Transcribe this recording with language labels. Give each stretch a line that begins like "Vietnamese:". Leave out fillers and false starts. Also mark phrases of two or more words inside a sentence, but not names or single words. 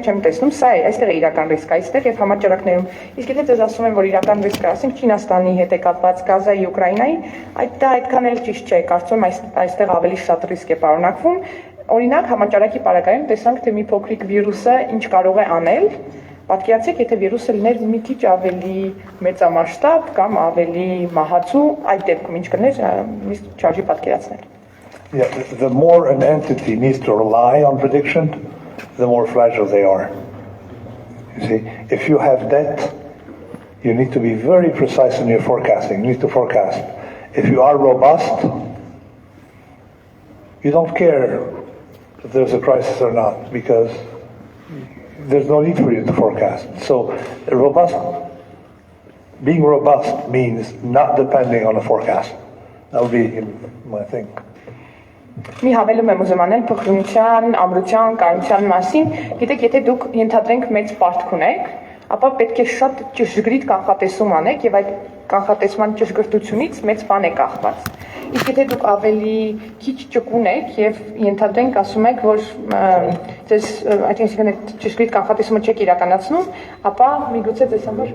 Armenian: չեմ տեսնում, սա է, այստեղ է իրական ռիսկը, այստեղ եւ համաճարակներում։ Իսկ եթե դες ասում եմ, որ իրական ռիսկը, ասենք Չինաստանի հետ է կապված Գազայի, Ուկրաինայի, դա այդքան էլ ճիշտ չէ, կարծում եմ այստեղ ավելի շատ ռիսկ է պարունակվում։ Օրինակ համաճարակի պարագայում տեսանք, թե մի փոքրիկ վիրուսը ինչ կարող է անել։ Պատկերացրեք, եթե վիրուսը լիներ մի քիչ ավելի մեծամասշտաբ կամ ավելի մահացու, այդ դեպքում ինչ կներ, իսկ չարժի պատկերացնել։
English: Yeah, the more an entity needs to rely on prediction, the more fragile they are. You see, if you have debt, you need to be very precise in your forecasting. You need to forecast. If you are robust, you don't care if there's a crisis or not, because there's no need for you to forecast. So being robust means not depending on a forecast. That would be my thing.
Armenian: Մի հավելում եմ ուզում անել փոխրունության, ամրության, կայունության մասին, գիտեք, եթե դուք ենթադրենք մեծ պարտք ունեք, ապա պետք է շատ ճշգրիտ կանխատեսում անեք եւ այդ կանխատեսման ճշգրտությունից մեծ բան է կախված։ Իսկ եթե դուք ավելի քիչ ճկուն եք եւ ենթադրենք ասում եք, որ ձեզ այսինքն այդ ճշգրիտ կանխատեսումը չեք իրականացնում, ապա միգուցե ձեզ